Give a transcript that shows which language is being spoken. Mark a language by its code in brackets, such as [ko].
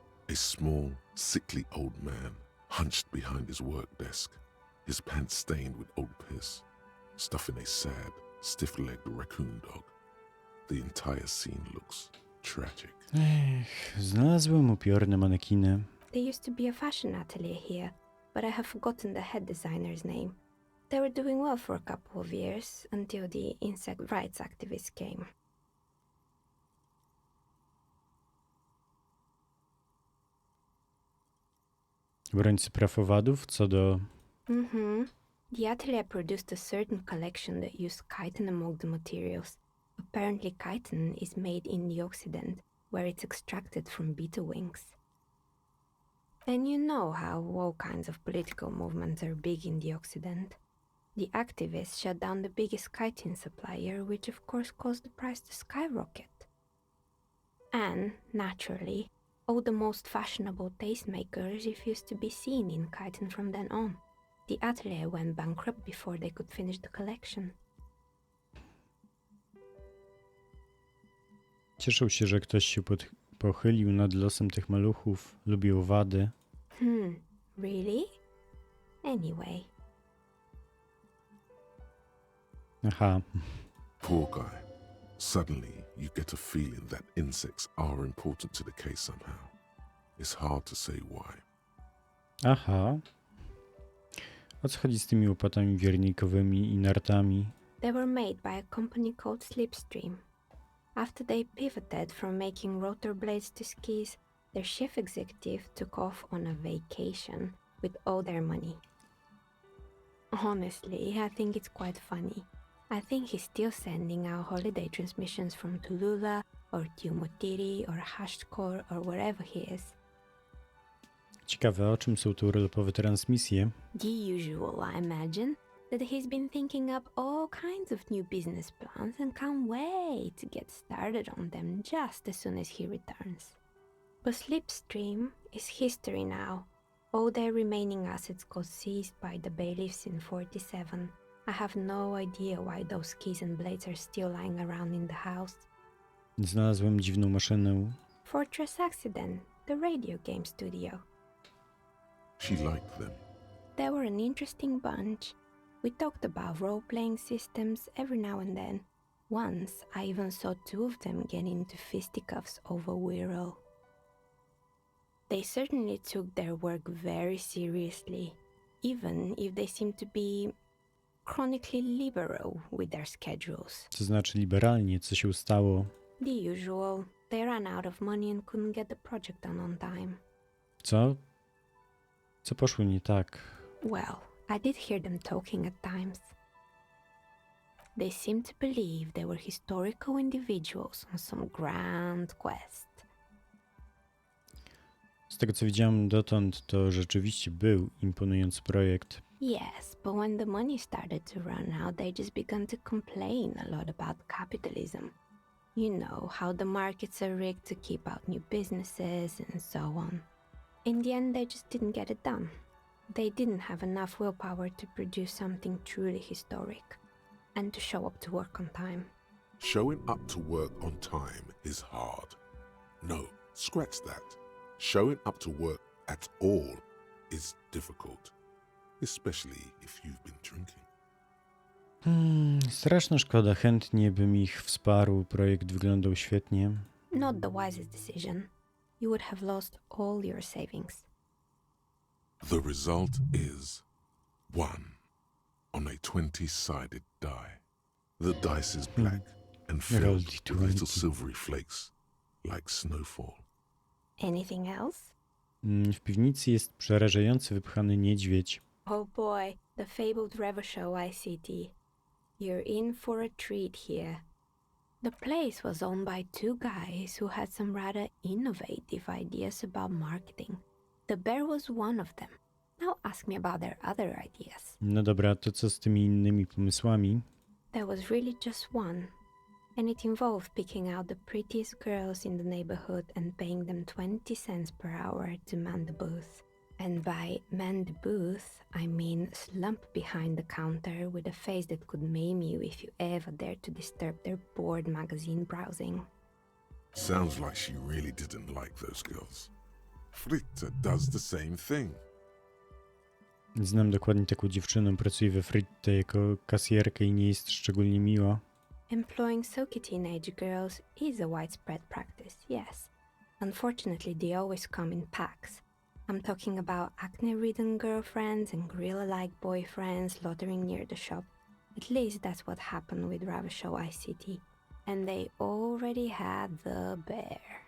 [en] A small, sickly old man, hunched behind his work desk, his pants stained with old piss, stuffing a sad, stiff-legged raccoon dog. The entire scene looks tragic. [pl] Znalazłem upiorne manekiny. [en] There used to be a fashion atelier here, but I have forgotten the head designer's name. They were doing well for a couple of years, until the insect rights activists came. [pl] Obrońcy praw owadów, co do... [en] The atelier produced a certain collection that used chitin among the materials. Apparently chitin is made in the Occident, where it's extracted from beetle wings. And you know how all kinds of political movements are big in the Occident. The activists shut down the biggest chitin supplier, which of course caused the price to skyrocket. And, naturally, all the most fashionable tastemakers refused to be seen in chitin from then on. The atelier went bankrupt before they could finish the collection. [pl] Cieszył się, że ktoś się pochylił nad losem tych maluchów, lubił owady. [en] Really? Anyway. Aha. Poor guy. Suddenly, you get a feeling that insects are important to the case somehow. It's hard to say why. Aha. [pl] O co chodzi z tymi łopatami wiernikowymi i nartami? [en] They were made by a company called Slipstream. After they pivoted from making rotor blades to skis, their chief executive took off on a vacation with all their money. Honestly, I think it's quite funny. I think he's still sending out holiday transmissions from Tulula or Tiumotiri or Hashtkor or wherever he is. [pl] Ciekawe, o czym są tu urlopowe transmisje? [en] The usual, I imagine. That he's been thinking up all kinds of new business plans and can't wait to get started on them just as soon as he returns. But Slipstream is history now. All their remaining assets got seized by the bailiffs in 47. I have no idea why those keys and blades are still lying around in the house. [pl] Znalazłem dziwną maszynę. [en] Fortress Accident, the radio game studio. She liked them. They were an interesting bunch. We talked about role-playing systems every now and then. Once, I even saw two of them get into fisticuffs over Wirral. They certainly took their work very seriously, even if they seemed to be chronically liberal with their schedules. [pl] To znaczy liberalnie, co się stało? [en] The usual. They ran out of money and couldn't get the project done on time. [pl] Co? Co poszło nie tak? [en] Well, I did hear them talking at times. They seemed to believe they were historical individuals on some grand quest. [pl] Z tego co widziałem dotąd, to rzeczywiście był imponujący projekt. [en] Yes, but when the money started to run out, they just began to complain a lot about capitalism. You know, how the markets are rigged to keep out new businesses and so on. In the end, they just didn't get it done. They didn't have enough willpower to produce something truly historic and to show up to work on time. Showing up to work on time is hard. No, scratch that. Showing up to work at all is difficult, especially if you've been drinking. [pl] Straszna szkoda, chętnie bym ich wsparł, projekt wyglądał świetnie. [en] Not the wisest decision. You would have lost all your savings. The result is 1 on a 20-sided die. The dice is black and filled with little silvery flakes, like snowfall. Anything else? [pl] W piwnicy jest przerażający wypchany niedźwiedź. [en] Oh boy, the fabled Revachol ICT. You're in for a treat here. The place was owned by two guys who had some rather innovative ideas about marketing. The bear was one of them. Now ask me about their other ideas. [pl] No dobra, to co z tymi innymi pomysłami? [en] There was really just one. And it involved picking out the prettiest girls in the neighborhood and paying them 20 cents per hour to man the booth. And by man the booth, I mean slump behind the counter with a face that could maim you if you ever dared to disturb their bored magazine browsing. Sounds like she really didn't like those girls. Fritta does the same thing. [pl] Znam dokładnie taką dziewczynę, pracuje we Fritte jako kasjerkę i nie jest szczególnie miła. [en] Employing silky teenage girls is a widespread practice, yes. Unfortunately, they always come in packs. I'm talking about acne-ridden girlfriends and gorilla-like boyfriends loitering near the shop. At least that's what happened with Ravachol ICT. And they already had the bear.